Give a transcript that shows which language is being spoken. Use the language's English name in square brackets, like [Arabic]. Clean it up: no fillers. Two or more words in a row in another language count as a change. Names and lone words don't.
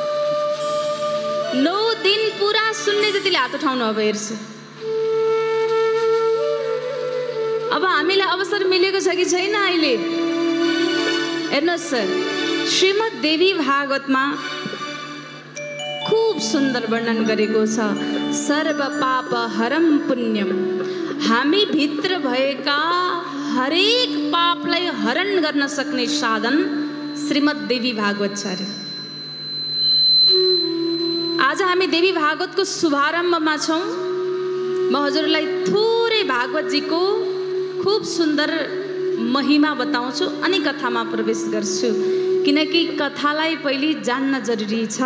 [Nepali] 9 दिन पुरा सुन्ने जतिले हात उठाउनु। अब हेर्छु, अब हामीलाई अवसर मिलेको छ कि छैन अहिले? हेर्नुहोस् सर, श्रीमद् देवी भागवतमा खूब सुन्दर वर्णन गरेको छ। [Sanskrit] सर्व पाप हरम पुण्यम, [Nepali] हामी भित्र भएका हरेक पापलाई हरण गर्न सक्ने साधन श्रीमद् देवी भागवत छ अरे। आज हामी देवी भागवतको शुभारम्भमा छौँ। म हजुरलाई थोरै भागवतजीको खूब सुन्दर महिमा बताउँछु अनि कथामा प्रवेश गर्छु, किनकि कथालाई पहिले जान्न जरुरी छ।